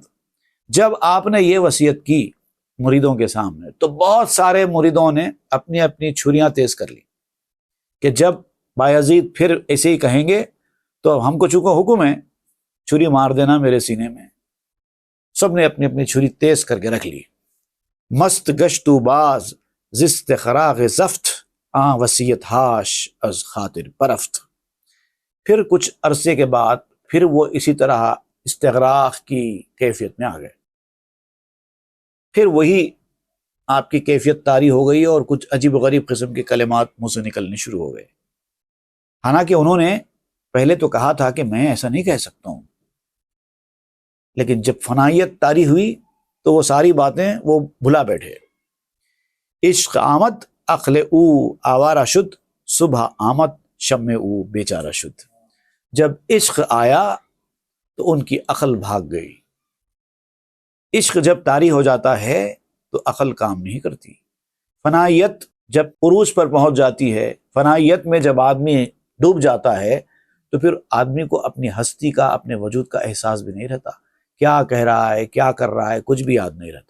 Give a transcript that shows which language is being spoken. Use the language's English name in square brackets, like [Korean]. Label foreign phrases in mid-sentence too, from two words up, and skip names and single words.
[Urdu] جب آپ نے یہ وصیت کی مریدوں کے سامنے تو بہت سارے مریدوں نے اپنی اپنی چھریاں تیز کر لی کہ جب بایزید پھر ایسے ہی کہیں گے تو ہم کو چونکہ حکم ہے چھری مار دینا میرے سینے میں۔ سب نے اپنی اپنی چھری تیز کر کے رکھ لی۔ [Persian] مست گشتو باز زست خراغ زفت، آں وصیت ہاش از خاطر برفت۔ [Urdu] پھر کچھ عرصے کے بعد پھر وہ اسی طرح استغراق کی کیفیت میں آ گئے، پھر وہی آپ کی کیفیت طاری ہو گئی اور کچھ عجیب و غریب قسم کے کلمات منہ سے نکلنے شروع ہو گئے۔ حالانکہ انہوں نے پہلے تو کہا تھا کہ میں ایسا نہیں کہہ سکتا ہوں، لیکن جب فنائیت طاری ہوئی تو وہ ساری باتیں وہ بھلا بیٹھے۔ [Persian] عشق آمد عقل او آوارہ شد، صبح آمد شم او بیچارہ شد۔ [Urdu] جب عشق آیا تو ان کی عقل بھاگ گئی۔ عشق جب طاری ہو جاتا ہے تو عقل کام نہیں کرتی۔ فنائیت جب عروج پر پہنچ جاتی ہے، فنائیت میں جب آدمی ڈوب جاتا ہے تو پھر آدمی کو اپنی ہستی کا، اپنے وجود کا احساس بھی نہیں رہتا، کیا کہہ رہا ہے، کیا کر رہا ہے، کچھ بھی یاد نہیں رہتا۔